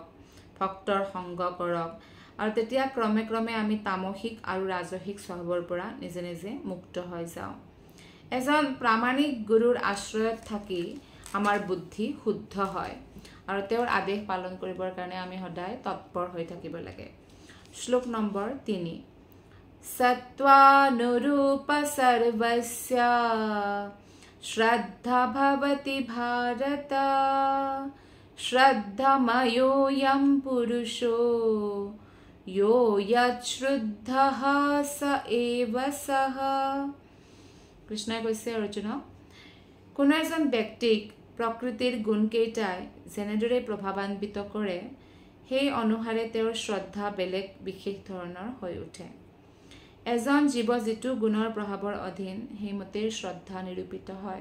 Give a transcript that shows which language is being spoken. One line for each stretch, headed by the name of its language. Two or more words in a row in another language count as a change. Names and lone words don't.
Assamese: ভক্তৰ সংগ কৰক আৰু তেতিয়া ক্ৰমে ক্ৰমে আমি তামসিক আৰু ৰাজসিক স্বভাৱৰ পৰা নিজে নিজে মুক্ত হৈ যাওঁ এজন প্ৰামাণিক গুৰুৰ আশ্ৰয়ত থাকি আমাৰ বুদ্ধি শুদ্ধ হয় আৰু তেওঁৰ আদেশ পালন কৰিবৰ কাৰণে আমি সদায় তৎপৰ হৈ থাকিব লাগে শ্লোক নম্বৰ 3 सत्त्वानुरूप
Sanskrit: सर्वस्य श्रद्धा भवति भारत শ্ৰদ্ধাময়োऽয়ং পুৰুষো यो यच्छ্ৰদ্ধः स एव सः।
Assamese: কৃষ্ণই কৈছে অৰ্জুনক, কোনো এজন ব্যক্তিক প্ৰকৃতিৰ গুণকেইটাই যেনেদৰে প্ৰভাৱান্বিত কৰে সেই অনুসাৰে তেওঁৰ শ্ৰদ্ধা বেলেগ বিশেষ ধৰণৰ হৈ উঠে। এজন জীৱ যিটো গুণৰ প্ৰভাৱৰ অধীন সেইমতে শ্ৰদ্ধা নিৰূপিত হয়।